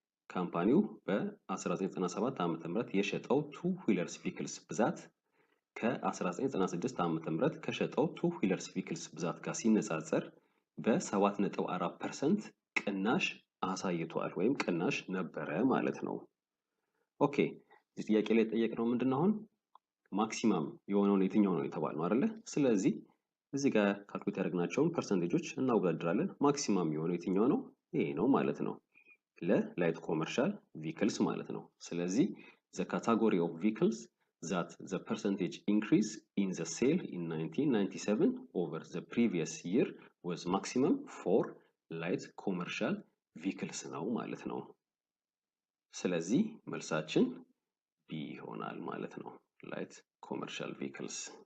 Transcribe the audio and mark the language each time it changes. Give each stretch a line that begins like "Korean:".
Amharic: ካምፓኒው በ1997 ዓመተ ምህረት የሸጠው
English: two wheelers vehicles
Amharic: ብዛት ከ1996 ዓመተ ምህረት ከሸጠው two wheelers vehicles ብዛት ጋር ሲነጻጸር በ7.4% ቅናሽ አሳይቷል ወይም ቅናሽ ነበረ ማለት ነው። ኦኬ እዚህ ጥያቄ ላይ ጠየቅነው ምንድነው አሁን ማክሲመም የሆነው የትኛው ነው የተባለው አይደለ? ስለዚህ እዚህ ጋር ካልኩሌት ያደረግናቸውን ፐርሰንቴጆች እናወዳድራለን። ማክሲመም የሆነው የትኛው ነው? ይሄ ነው ማለት ነው ለላይት ኮመርሻል ቪክልስ ማለት ነው። ስለዚህ
English: the category of vehicles that the percentage increase in the sale in 1997 over the previous year was maximum for light commercial vehicles
Amharic: ነው ማለት ነው። ስለዚህ መልሳችን ቢ ይሆናል ማለት ነው። ላይት ኮመርሻል ቪክልስ